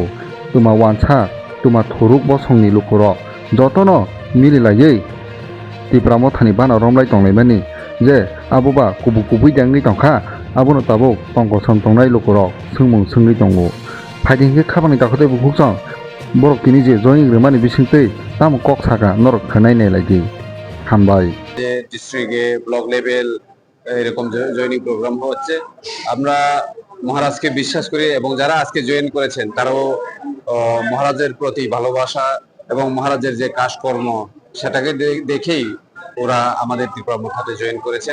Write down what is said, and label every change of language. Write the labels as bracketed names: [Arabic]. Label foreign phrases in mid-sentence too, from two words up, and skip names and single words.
[Kok Borok] Tuma wansa tuma thoruk bosongni lukorok jotono mililaiयै त्रिपुरा mothani bana romlai tonglaimani je aboba kubui dangui tongkha abono tabuk tongko samtongnai lukorok sungmung sungui tongo। Phaidingkhe khabangni dakhotai bukhukchang borok tini je joining rwmani bisingtwi tamo kok saka norok khanai nailai হামবাই। [Bangla] ডিস্ট্রিক্টে [English] block level [Bangla] এরকম [English] joining program [Bangla] হচ্ছে। আমরা মহারাজকে বিশ্বাস করি এবং যারা আজকে জয়েন করেছেন তারাও মহারাজের প্রতি ভালোবাসা এবং মহারাজের যে কাজকর্ম সেটাকে দেখেই ওরা আমাদের ত্রিপুরা মঠাতে জয়েন করেছেন।